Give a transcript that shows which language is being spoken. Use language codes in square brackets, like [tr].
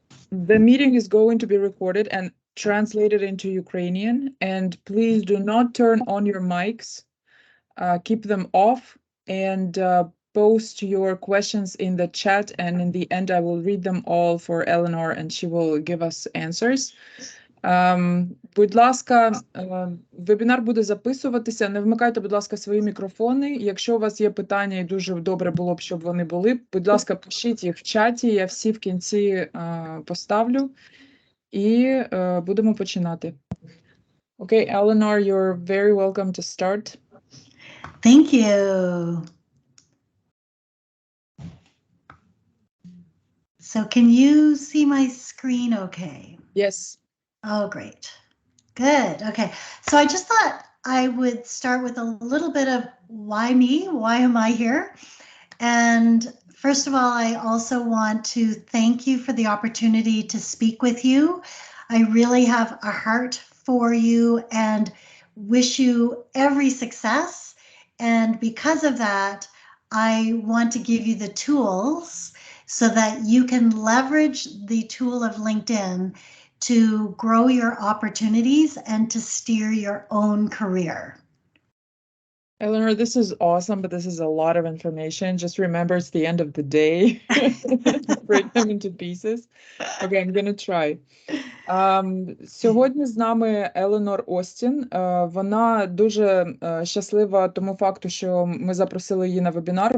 [en] The meeting is going to be recorded and translated into Ukrainian, and please do not turn on your mics. Keep them off and post your questions in the chat, and in the end I will read them all for Eleanor and she will give us answers. [uk] Будь ласка, вебінар буде записуватися. Не вмикайте, будь ласка, свої мікрофони. Якщо у вас є питання, і дуже добре було б, щоб вони були, будь ласка, пишіть їх в чаті, я всі в кінці поставлю. І будемо починати. [en] Okay, Eleanor, you're very welcome to start. Thank you. So can you see my screen okay? Yes. Oh, great. Good. Okay. So I just thought I would start with a little bit of why me? Why am I here? And first of all, I also want to thank you for the opportunity to speak with you. I really have a heart for you and wish you every success. And because of that, I want to give you the tools so that you can leverage the tool of LinkedIn to grow your opportunities and to steer your own career. Eleanor, this is awesome, but this is a lot of information. Just remember, it's the end of the day. Break them into pieces. Okay, I'm gonna try. [uk] Сьогодні з нами Еленор Остін. Вона дуже щаслива тому факту, що ми запросили її на вебінар.